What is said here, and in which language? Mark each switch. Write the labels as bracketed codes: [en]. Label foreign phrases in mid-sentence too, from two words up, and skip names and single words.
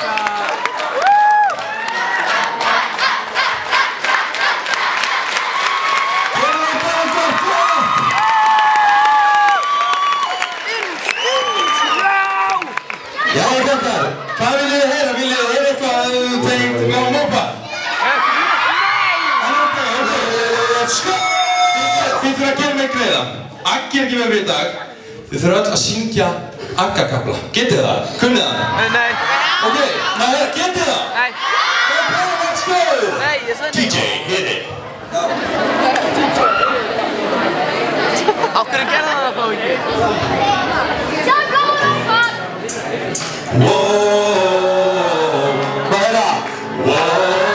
[is] Já, krakkar, hvað viljið þið heyra? Viljið þið heyra eitthvað tengt bláum ópal? [en] Let's go! [is] Þið þurfa að gera mig greiða. Aggi er ekki með mér í dag. Þið þurfa öll að syngja Agga-kafla. Getið þið það? Kunnið það? Nei. Ok, getið það? Nei. [en] Let's go! [is] Nei, ég sagði [en] DJ, hit it! [is] Á hverju gerði það þá ekki? Wow, hvað er það? Wow.